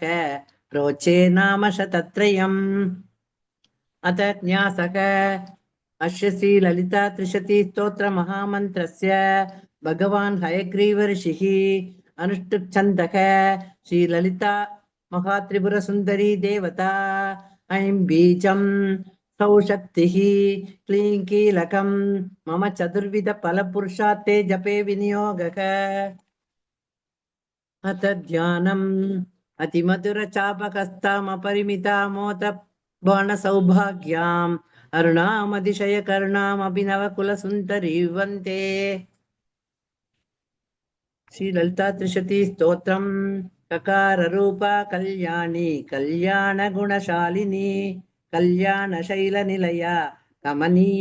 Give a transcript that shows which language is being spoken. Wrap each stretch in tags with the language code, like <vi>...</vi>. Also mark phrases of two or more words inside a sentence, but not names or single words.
<sa>प्रोचे नाम शतत्रयम् अथ न्यासः अस्य श्रीललिता त्रिशती स्तोत्र महामन्त्रस्य भगवान् हयग्रीव ऋषिः अनुष्ठुप्छन्दः श्रीललिता महात्रिपुरसुन्दरी देवता ऐं बीजं सौशक्तिः क्लीं कीलकं मम चतुर्विध फलपुरुषार्थे जपे विनियोगः अथ ध्यानं అతిమధుర చాపకస్తామపరిమితామోత బాణ సౌభాగ్యాం అరుణామతిశయ కరుణామభినవ కుల సుందరీ వందే. శ్రీ లలితా త్రిశతి స్తోత్రం. కకార రూప కళ్యాణి కళ్యాణ గుణశాలిని కళ్యాణ శైల నిలయ కమనీయ</sa>